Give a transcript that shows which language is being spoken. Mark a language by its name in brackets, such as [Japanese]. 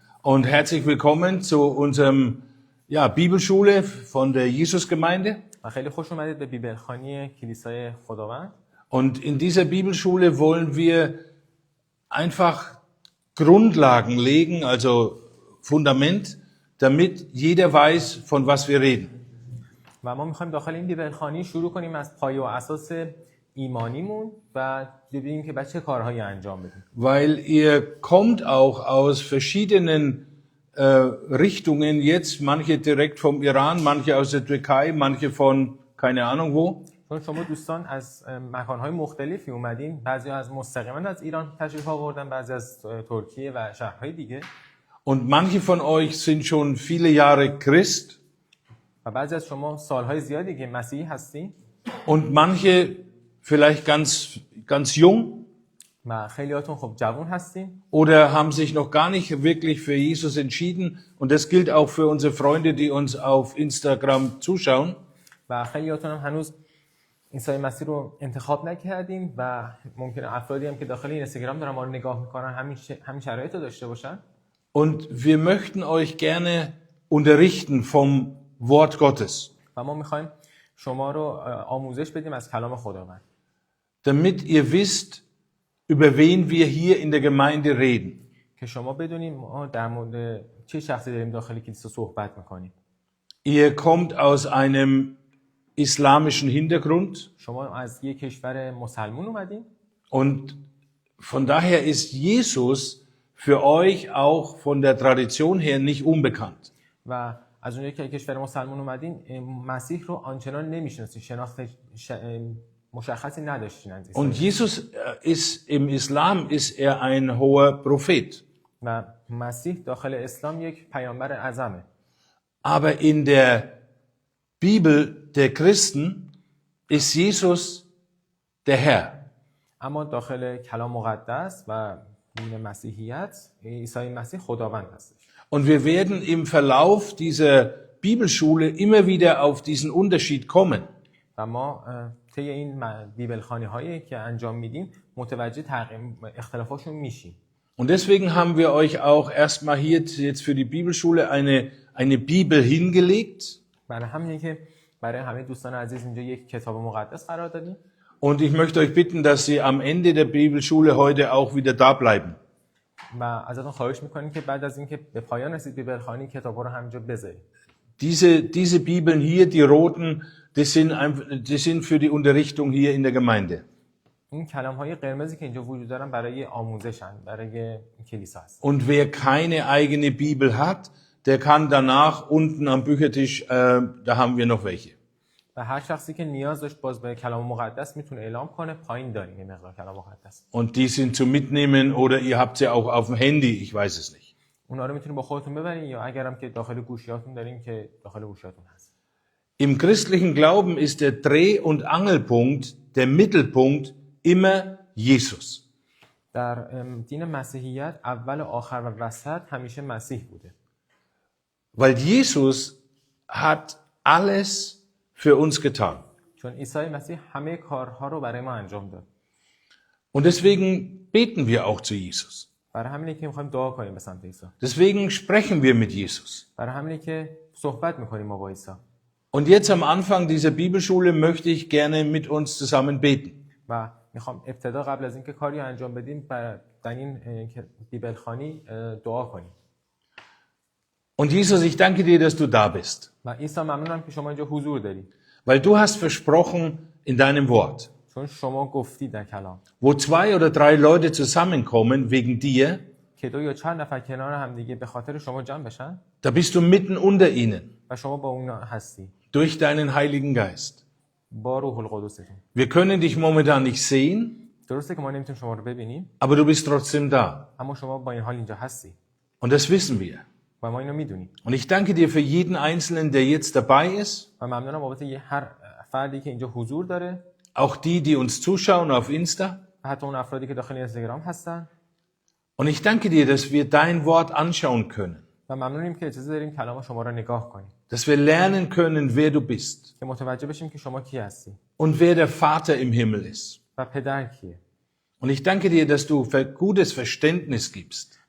[German] Und herzlich willkommen zu unserem Bibelschule von der Jesusgemeinde. [Persian] و خیلی خوش اومدید به بیبلخوانی کلیسای خداوند. [German] Und in dieser Bibelschule wollen wir einfach Grundlagen legen, also Fundament, damit jeder weiß, von was wir reden. [Persian] و ما می‌خوایم داخل این بیبلخوانی شروع کنیم از پایه و اساس ایمانیمون و ببینیم که بعد چه کارهایی انجام بدیم. [German] Weil ihr kommt auch aus verschiedenen Richtungen jetzt, manche direkt vom Iran, manche aus der Türkei, manche von keine Ahnung wo. [Persian] چون شما دوستان از مکان‌های مختلفی اومدین، بعضی از مستقیما از ایران تشریف آوردن، بعضی از ترکیه و شهرهای دیگه. [German] Und manche von euch sind schon viele Jahre Christ. [Persian] و بعضی از شما سالهای زیادی که مسیحی هستین. [German] Und manche vielleicht ganz jung. [Persian] و خیلیاتون خب جوان هستین. [German] Oder haben sich noch gar nicht wirklich für Jesus entschieden. Und das gilt auch für unsere Freunde, die uns auf Instagram zuschauen. [Persian] و خیلیاتون هم هنوز عیسی مسیح رو انتخاب نکردین و ممکنه افرادی هم که داخل اینستاگرام دارن ما رو نگاه میکنن همین شرایط رو داشته باشن. [German] Und wir möchten euch gerne unterrichten vom Wort Gottes. [Persian] و ما میخوایم شما رو آموزش بدیم از کلام خداوند. [German] Damit ihr wisst, über wen wir hier in der Gemeinde reden. [Persian] که شما بدونید ما در مورد چه شخصی داریم داخل کلیسا صحبت میکنیم. [German] Ihr kommt aus einem islamischen Hintergrund. [Persian] شما از یک کشور مسلمان اومدین. [German] Und von daher ist Jesus für euch auch von der Tradition her nicht unbekannt. [Persian] و از اونجایی که کشور مسلمان اومدین مسیح رو آنچنان نمیشناسین، شناخت مشخصی نداشتین از عیسی. [German] Und Jesus ist im Islam ist er ein hoher Prophet. [Persian] و مسیح داخل اسلام یک پیامبر اعظمه. [German] Aber in der Bibel der Christen ist Jesus der Herr. [Persian] اما داخل کلام مقدس و دین مسیحیت عیسی مسیح خداوند هستش. [German] Und wir werden im Verlauf dieser Bibelschule immer wieder auf diesen Unterschied kommen. [Persian] و ما طی این بیبلخوانی هایی که انجام میدیم متوجه اختلافاشون میشیم. [German] Und deswegen haben wir euch auch erstmal hier jetzt für die Bibelschule eine Bibel hingelegt. [Persian] برای همینه که برای همه دوستان عزیز اینجا یک کتاب مقدس قرار دادیم. [German] Und ich möchte euch bitten, dass Sie am Ende der Bibelschule heute auch wieder da bleiben. [Persian] و ازتون خواهش میکنیم که بعد از اینکه به پایان رسید بیبلخوانی کتابا رو همینجا بذارید. [German] Diese Bibeln hier, die roten, die sind für die Unterrichtung hier in der Gemeinde. [Persian] این کلام‌های قرمزی که اینجا وجود دارن برای آموزشن، برای کلیسا هست. [German] Und wer keine eigene Bibel hat, der kann danach unten am Büchertisch, da haben wir noch welche. [Persian] و هر شخصی که نیاز داشت باز به کلام مقدس میتونه اعلام کنه، پایین داریم یه مقدار کلام مقدس. [German] Und die sind zum Mitnehmen oder ihr habt sie auch auf dem Handy, ich weiß es nicht. [Persian] اونا رو میتونید با خودتون ببرین یا اگرم که داخل گوشیاتون دارین که داخل گوشیاتون هست. [German] Im christlichen Glauben ist der Dreh- und Angelpunkt, der Mittelpunkt immer Jesus. [Persian] در دین مسیحیت اول و آخر و وسط همیشه مسیح بوده. [German] Weil Jesus hat alles für uns getan. [Persian] چون عیسی مسیح همه کارها رو برای ما انجام داد. [German] Und deswegen beten wir auch zu Jesus. [Persian] برای همینه که می‌خوایم دعا کنیم به سمت عیسی. [German] Deswegen sprechen wir mit Jesus. [Persian] برای همینه که صحبت می‌کنیم با عیسی. [German] Und jetzt am Anfang dieser Bibelschule möchte ich gerne mit uns zusammen beten. [Persian] و می‌خوام ابتدا قبل از اینکه کاری انجام بدیم در این بیبلخوانی دعا کنیم. [German] Und Jesus, ich danke dir, dass du da bist. [Persian] و عیسی ممنونم که شما اینجا حضور دارید. [German] Weil du hast versprochen in deinem Wort, [Persian] چون شما گفتی در کلام [German] wo 2 oder 3 Leute zusammenkommen wegen dir, [Persian] که 2 یا چند نفر کنار هم دیگه به خاطر شما جمع بشن [German] da bist du mitten unter ihnen, [Persian] و شما با اونا هستی [German] durch deinen Heiligen Geist. [Persian] با روح القدستون. [German] Wir können dich momentan nicht sehen, [Persian] درسته که ما نمیتونیم شما رو ببینیم [German] aber du bist trotzdem da. [Persian] اما شما با این حال اینجا هستی [German] Und das wissen wir. [Persian] و ما اینو میدونیم. [German] Und ich danke dir für jeden Einzelnen, der jetzt dabei ist, [Persian] و ممنونم بابت هر فردی که اینجا حضور داره، [German] auch die, die uns zuschauen auf Insta. [Persian] و حتی اون افرادی که داخل اینستاگرام هستن. [German] Und ich danke dir, dass wir dein Wort anschauen können. [Persian] و ممنونیم که اجازه داریم کلام شما رو نگاه کنیم. [German] Dass wir lernen können, wer du bist. [Persian] که متوجه بشیم که شما کی هستی. [German] Und wer der Vater im Himmel ist. [Persian] و پدر کیه. [German] Und ich danke dir, dass du gutes Verständnis gibst